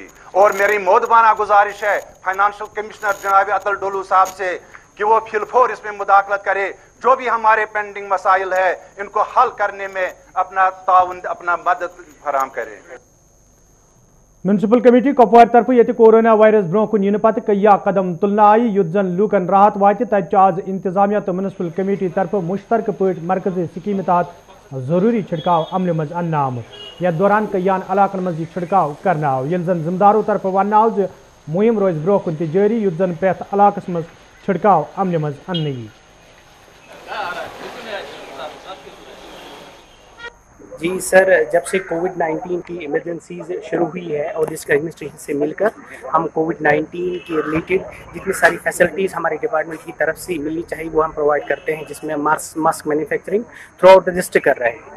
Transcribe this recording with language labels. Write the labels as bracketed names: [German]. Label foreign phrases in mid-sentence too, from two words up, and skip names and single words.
[Hindi] और मेरी मोदबाना गुजारिश है फाइनेंशियल कमिश्नर जनाब अतुल डोलू साहब से कि वो फिलफोर इसमें मुदाखलत करे, जो भी हमारे पेंडिंग मसाइल है इनको हल करने में अपना ताउन, अपना मदद फराहम करे। [Kashmiri] म्यूनसिपल कमेटी कुपवार तरफ ये कोरोना वायरस ब्रोह कुन इन पत कया कदम तुलना आई युद्ध जन लूकन राहत वात तज आज इंतजामिया तो म्यूनसिपल कमेटी तरफ मुश्तरक पट मरकजी स्कीम तहत जरूरी छिड़काव अमल मज अन्न आमुत। यथ दौरान कयान इलाकन मज छिड़काव कर आव, ये जन जिम्मेदारों तरफ वन आव मुहिम रोज ब्रोह कुन जारी युद्ध जन प्रेथ इलाकस मज छिड़काव अमल मज अन्न यी। [Hindi] जी सर, जब से कोविड-19 की इमरजेंसीज शुरू हुई है और इसका एडमिनिस्ट्रेशन से मिलकर हम कोविड-19 के रिलेटेड जितनी सारी फैसिलिटीज़ हमारे डिपार्टमेंट की तरफ से मिलनी चाहिए वो हम प्रोवाइड करते हैं, जिसमें [English] mask manufacturing throughout the district [Hindi] कर रहे हैं।